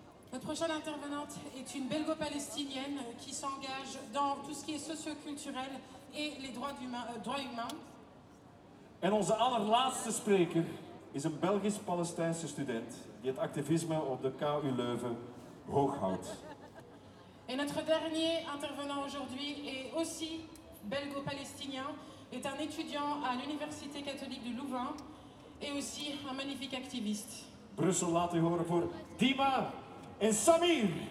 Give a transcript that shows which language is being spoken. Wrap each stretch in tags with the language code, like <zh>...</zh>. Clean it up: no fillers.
<nl>De volgende intervenant is een Belgo-Palestinienne die zich</nl> <fr>engage dans tout ce qui est socio-culturel et les droits humains.</fr> <nl>En onze allerlaatste spreker is een Belgisch-Palestijnse student die het activisme op de KU Leuven hoog houdt.</nl> <fr>Et notre dernier intervenant aujourd'hui est aussi belgo-palestinien, est un étudiant à l'Université catholique de Louvain et aussi un magnifique activiste.</fr> <nl>Brussel, laat u horen voor Dima en Samir.</nl>